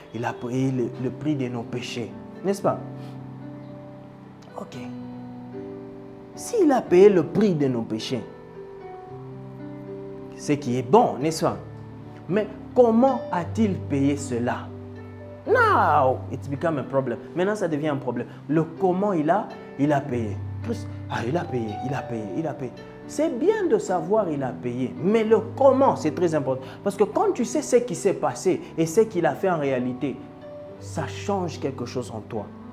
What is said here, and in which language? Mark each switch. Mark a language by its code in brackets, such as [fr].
[fr] Il a payé le prix de nos péchés, n'est-ce pas? Ok. S'il a payé le prix de nos péchés, ce qui est bon, n'est-ce pas? Mais comment a-t-il payé cela? [en] Now, it's become a problem. [fr] Maintenant, ça devient un problème. Le comment il a payé. Il a payé. C'est bien de savoir il a payé, mais le comment, c'est très important. Parce que quand tu sais ce qui s'est passé et ce qu'il a fait en réalité, ça change quelque chose en toi.